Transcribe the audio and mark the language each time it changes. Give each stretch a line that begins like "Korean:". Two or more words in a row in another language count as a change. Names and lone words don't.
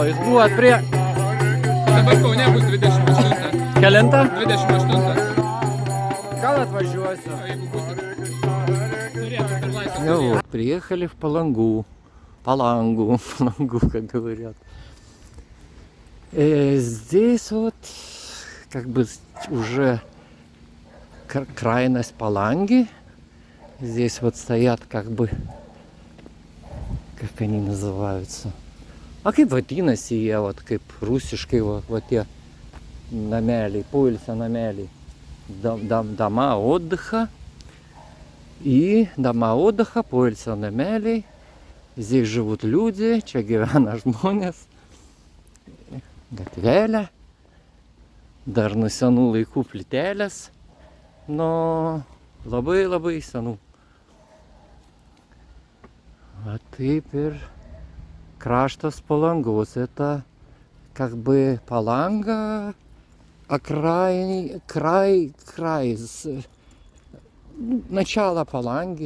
Lithuanian: jūs buvot prie... Dabar Kaune bus 28. Kelintą? 28. Gal atvažiuosiu. Jeigu bus, turėtų per laisvę.
Russian: Ну, приехали в Палангу. Палангу, как говорят. Здесь вот как бы уже крайность Паланги. Здесь вот стоят как бы, как они называются.
Lithuanian: А kaip vadinasi jie, vat, kaip rusiškai, va tie nameliai, poilsio nameliai.
Russian: Дома отдыха. И дома отдыха,
Lithuanian: poilsio nameliai.
Russian: Здесь живут люди,
Lithuanian: čia gyvena žmonės. Gatvelė. Dar nuo senų laikų plytelės. Но labai senų.
Russian: Вот теперь
Lithuanian: kraštas Palangos.
Russian: Это как бы Паланга, край, начало Паланги.